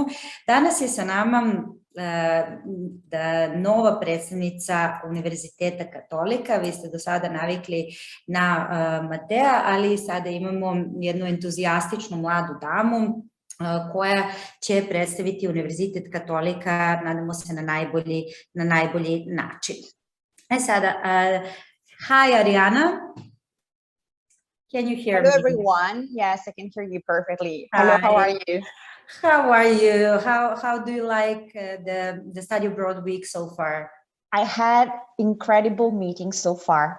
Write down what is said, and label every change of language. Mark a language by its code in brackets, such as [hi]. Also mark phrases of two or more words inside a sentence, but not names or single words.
[sr] Danas je sa nama nova predstavnica Univerziteta Cattolica. Vi ste do sada navikli na Matea, ali sada imamo jednu entuzijastičnu mladu damu koja će predstaviti Univerzitet Cattolica, nadamo se, na najbolji način. Sada, [en] hi Ariana. Can you hear me? Hello everyone. Yes, I can hear you perfectly. Hello, how are you? How are you? How do you like the study abroad week so far? I had incredible meetings so far.